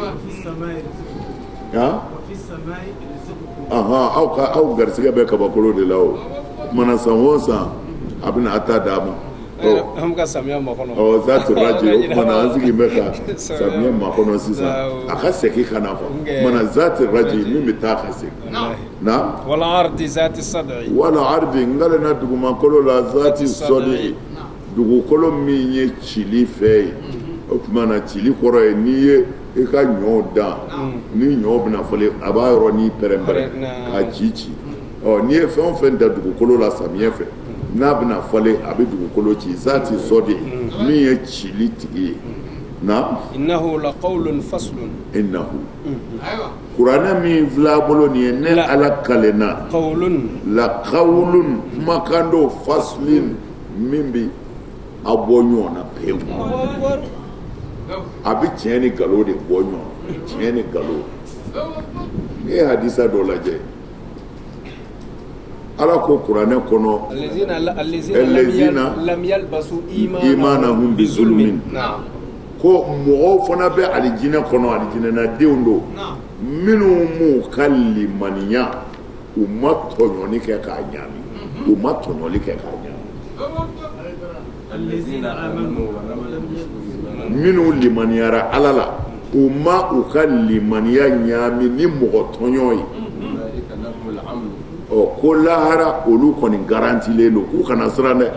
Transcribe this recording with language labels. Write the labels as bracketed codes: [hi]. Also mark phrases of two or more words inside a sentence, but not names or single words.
[bm] aw garisɛgɛ bɛ kabakolo de la o tumana san o san a bɛ na a ta d'a ma [ar] ذات الرجع [bm] o tumana an sigi bɛ ka samiyɛ makɔnɔ sisan a ka segin ka na fɔ mana [ar] ذات الرجع [bm] min bɛ taa ka segin na [ar] والأرض ذات الصدع والأرض [bm] n galen na dugumakolo la [ar] ذات الصدع [bm] dugukolo min ye cili fɛ ye o tumana cili kɔrɔ ye n'i ye i ka ɲɔw dan ni ɲɔ bɛna fɔlen a b'a yɔrɔ ni pɛrɛn-pɛrɛn ka ci n'i ye fɛn o fɛn da dugukolo la samiyɛ fɛ n'a bɛna fɔlen a bɛ dugukolo ci [ar] ذات الصدع [bm] min ye cili tigi ye na [ar] إنه لقول فصل [bm] innahu kuranɛ min filɛ a bolo nin ye ne ala kalenna [ar] لقول [bm] kumakan dɔ faslin min bɛ a bɔ ɲɔgɔn na pewu a bɛ tiɲɛ ni nkalon de bɔ ɲɔgɔn tiɲɛ ni nkalon n'i ye hadisa dɔ lajɛ ala ko kuranɛ kɔnɔ allazina [ar] لم يلبسوا إيمانهم بظلم [bm] ko mɔgɔw fana bɛ alijinɛ kɔnɔ alijinɛnadenw don minnu m'u ka limaniya u ma tɔɲɔli kɛ k'a ɲaami minnu limaniyara ala la u ma u ka limaniya ɲaami ni mɔgɔ tɔɲɔ ye ko lahara olu kɔni garantilen don k'u kana siran dɛ